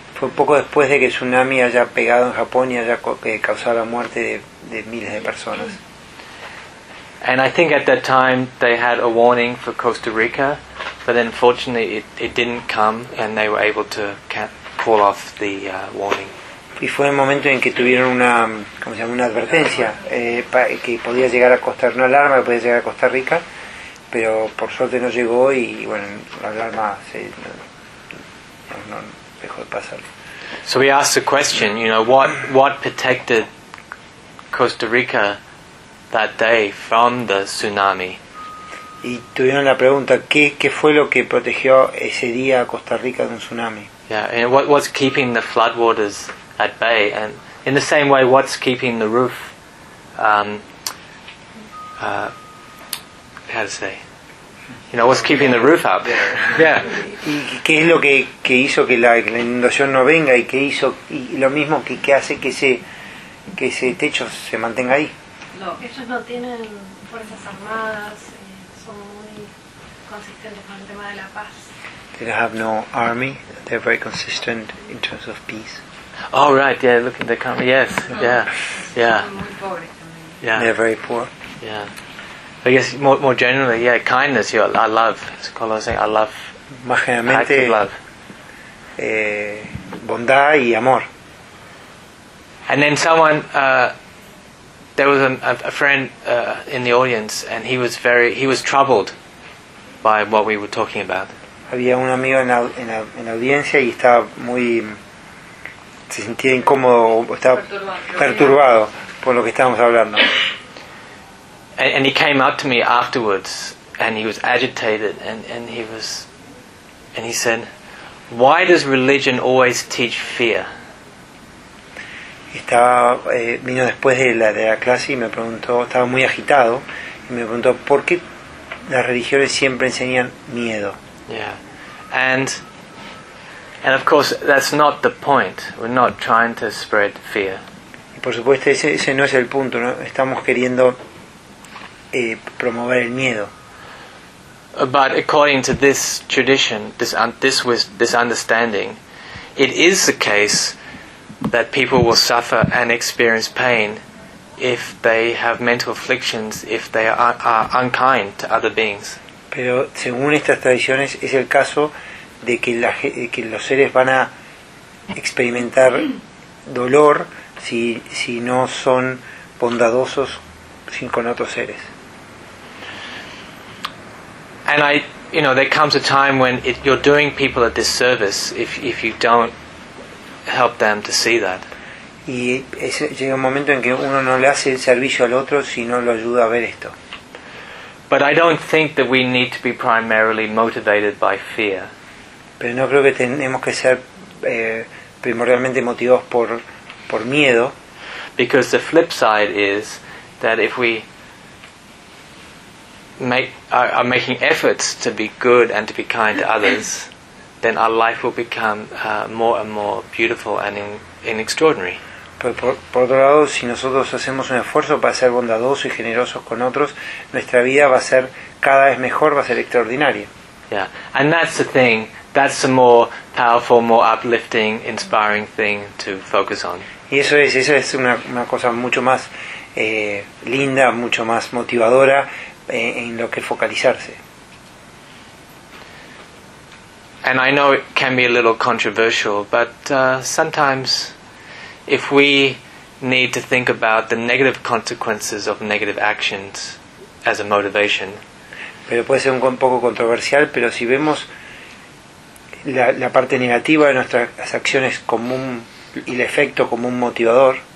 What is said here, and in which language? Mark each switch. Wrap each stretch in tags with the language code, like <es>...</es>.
<es>Fue poco después de que el tsunami haya pegado en Japón y haya causado la muerte de miles de personas.</es> <en>And I think at that time they had a warning for Costa Rica, but then fortunately it didn't come and they were able to call off the warning.</en> <es>Y fue el momento en que tuvieron una, ¿cómo se llama?, una advertencia que podía llegar a costar una alarma, que podía llegar a Costa Rica. Pero por suerte no llegó y bueno, la alarma no dejó de pasar.</es> <en>So we asked the question, you know, what protected Costa Rica that day from the tsunami?</en> <es>Y tuvieron la pregunta, ¿qué fue lo que protegió ese día a Costa Rica de un tsunami?</es> <en>Yeah, and what was keeping the floodwaters at bay? And in the same way, what's keeping the roof what's keeping the roof up? Yeah.</en> <es>¿Y qué es lo que hizo que la inundación no venga y qué hizo y lo mismo que hace que ese techo se mantenga ahí? No, ellos no tienen fuerzas armadas, son muy consistentes con el tema de la paz.</es> <en>They have no army, they're very consistent in terms of peace. Oh, right, yeah, look at the camera, yes, yeah, yeah. Yeah. They're very poor. Yeah. I guess more generally, yeah, kindness, I love. It's called, I say, I love.</en> <es>Más generalmente, love. Bondad y amor.</es> <en>And then someone, there was a friend in the audience, and he was troubled by what we were talking about.</en> <es>Había un amigo en la audiencia y estaba muy, se sentía incómodo, estaba perturbado por lo que estábamos hablando.</es> <en>And he came up to me afterwards, and he was agitated, and he said, "Why does religion always teach fear?"</en> <es>Estaba vino después de la clase y me preguntó, estaba muy agitado y me preguntó por qué las religiones siempre enseñan miedo.</es> <en>Yeah, and of course that's not the point. We're not trying to spread fear.</en> <es>Por supuesto, ese no es el punto, ¿no? Estamos queriendo promover el miedo.</es> <en>But according to this tradition, this understanding, it is the case that people will suffer and experience pain if they have mental afflictions, if they are unkind to other beings.</en> <es>Pero según estas tradiciones es el caso de que los seres van a experimentar dolor si no son bondadosos con otros seres.</es> <en>And I, you know, there comes a time when you're doing people a disservice if you don't help them to see that.</en> <es>Y llega un momento en que uno no le hace el servicio al otro si no lo ayuda a ver esto.</es> <en>But I don't think that we need to be primarily motivated by fear.</en> <es>Pero no creo que tenemos que ser primordialmente motivados por miedo.</es> <en>Because the flip side is that if we are making efforts to be good and to be kind to others, then our life will become more and more beautiful and in extraordinary.</en> <es>Pero por otro lado, si nosotros hacemos un esfuerzo para ser bondadosos y generosos con otros, nuestra vida va a ser cada vez mejor, va a ser extraordinaria.</es> <en>Yeah, and that's the thing. That's the more powerful, more uplifting, inspiring thing to focus on.</en> <es>Y eso es una cosa mucho más linda, mucho más motivadora en lo que focalizarse.</es> <en>And I know it can be a little controversial, but sometimes if we need to think about the negative consequences of negative actions as a motivation.</en> <es>Pero puede ser un poco controversial, pero si vemos la parte negativa de nuestras acciones como un y el efecto como un motivador.</es>